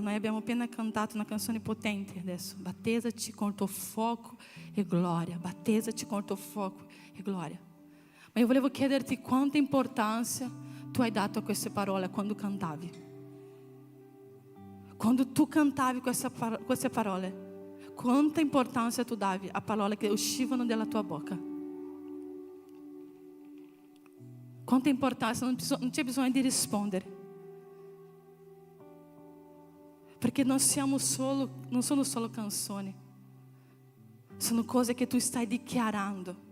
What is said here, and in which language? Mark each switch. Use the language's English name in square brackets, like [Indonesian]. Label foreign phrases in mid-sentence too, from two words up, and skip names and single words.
[Italian] Noi abbiamo appena cantato una canzone potente adesso. Battezza-ti com il tuo fuoco e gloria. Battezza-ti com il tuo fuoco e gloria. Ma io volevo chiederti quanta importanza tu hai dato a queste parole quando cantavi. Quando tu cantavi queste parole, quanta importância tu davi a parole che uscivano dalla tua bocca. Quanta importância, non c'è bisogno di rispondere. Perché non sono solo canzoni. Sono cose che tu stai dichiarando.